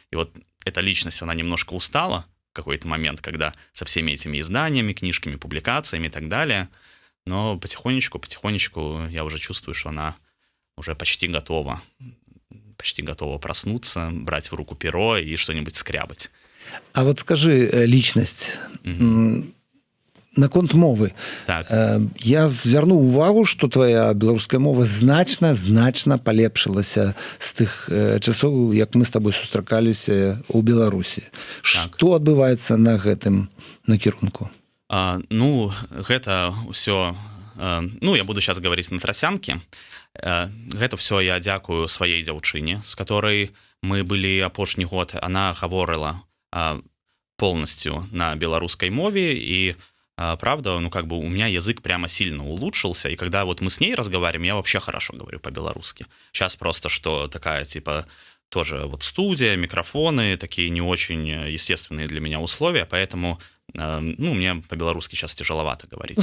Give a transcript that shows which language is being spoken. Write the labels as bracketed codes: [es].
[ru] И вот эта личность, она немножко устала в какой-то момент, когда со всеми этими изданиями, книжками, публикациями и так далее. но потихонечку я уже чувствую, что она уже почти готова проснуться, брать в руку перо и что-нибудь скрябать. А вот скажи, личность, наконт мовы. [be] Так. Я звярнуў увагу, што твая беларуская мова значна палепшылася з тых часоў, як мы з табой сустракаліся ў Беларусі. Так. Што адбываецца на гэтым накірунку? Гэта ўсё... [ru] я буду сейчас говорить на трасянке. [be] Гэта все я дзякую сваей дзяўчыне, [ru] з которой [be] мы былі апошні год. [ru] Она гаворыла полностью на белорусской мове, и правда, у меня язык прямо сильно улучшился, и когда вот мы с ней разговариваем, я вообще хорошо говорю по-белорусски. Сейчас просто что такая, тоже вот студия, микрофоны, такие не очень естественные для меня условия, поэтому, мне по-белорусски сейчас тяжеловато говорить.